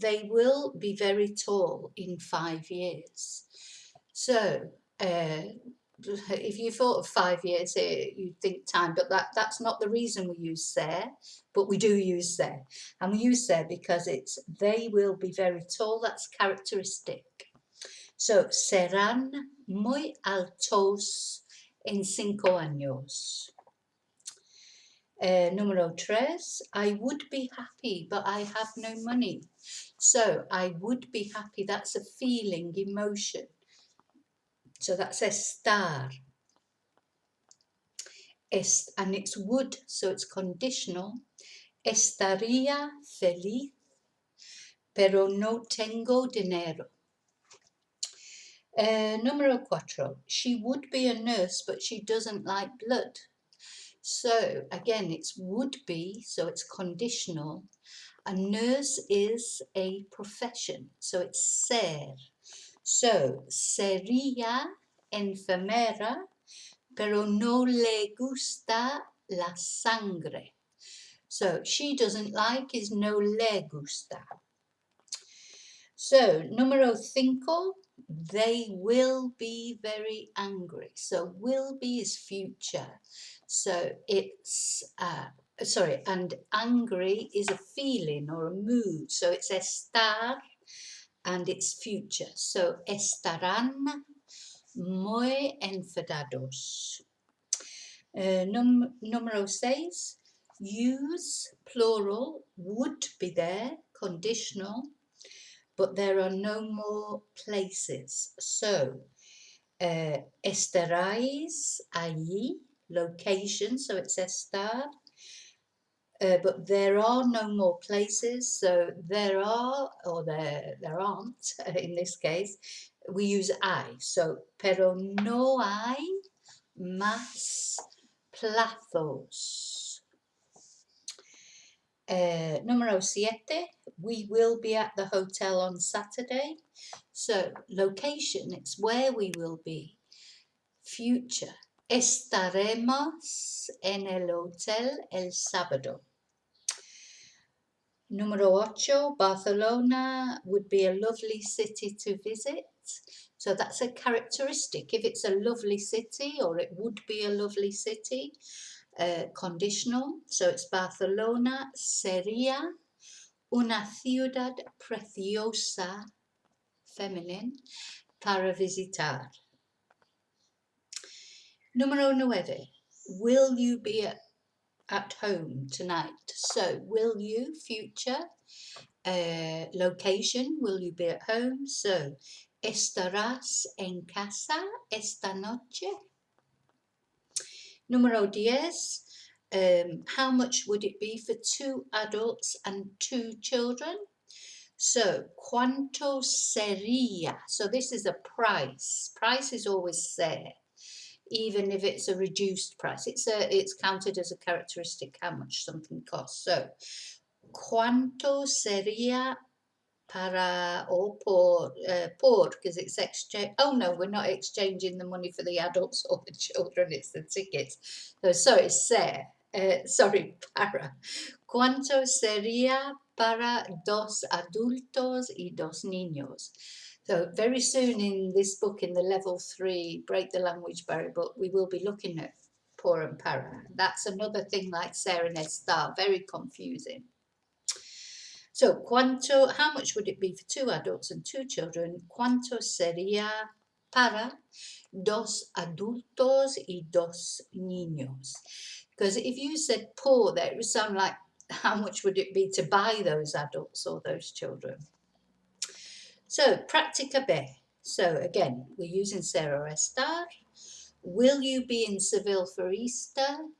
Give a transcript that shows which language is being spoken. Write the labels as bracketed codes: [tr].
[en] They will be very tall in 5 years. So, if you thought of 5 years, you'd think time, but that's not the reason we use ser, but we do use ser. And we use ser because it's they will be very tall, that's characteristic. [es] So, serán muy altos en 5 años. [en] Número 3, I would be happy, but I have no money. So, I would be happy, that's a feeling, emotion. So that's estar. And it's would, so it's conditional. [es] Estaría feliz, pero no tengo dinero. [en] Número 4, she would be a nurse, but she doesn't like blood. So again, it's would be, so it's conditional. A nurse is a profession, so it's ser. [es] So, sería enfermera, pero no le gusta la sangre. [en] So, she doesn't like is [es] no le gusta. [en] So, número 5, they will be very angry. So, will be is future. So, it's, and angry is a feeling or a mood. So, it's estar and it's future. [es] So, estarán muy enfadados. [en] Número 6, use, plural, would be there, conditional, but there are no more places. So, [es] estaráis allí, [en] location, so it's estar, but there are no more places, so there are, or there aren't, in this case, we use hay, so, [es] pero no hay más plazos. [en] Número 7, we will be at the hotel on Saturday. So, location, it's where we will be. [es] Future, estaremos en el hotel el sábado. [en] Número 8, Barcelona would be a lovely city to visit. So that's a characteristic. If it's a lovely city, or it would be a lovely city, conditional. So it's [es] Barcelona sería una ciudad preciosa, feminine, para visitar. [en] Número 9, will you be at home tonight? So, will you, future, location, will you be at home? [es] So, estarás en casa esta noche? [en] Número 10, how much would it be for 2 adults and 2 children? So, [es] ¿cuánto sería? [en] So, this is a price. Price is always ser, even if it's a reduced price. It's counted as a characteristic how much something costs. So, [es] ¿cuánto sería para [en] or por, because it's exchange. Oh no, we're not exchanging the money for the adults or the children, it's the tickets. So it's ser, para. [es] ¿Cuánto sería para 2 adultos y 2 niños? [en] So very soon in this book, in the level 3 break the language barrier book, we will be looking at por and para. That's another thing like ser and estar, very confusing. So, how much would it be for 2 adults and 2 children? [es] ¿Cuánto sería para 2 adultos y 2 niños? [en] Because if you said por there, it would sound like how much would it be to buy those adults or those children? So, práctica B. So, again, we're using ser or estar. Will you be in Seville for Easter?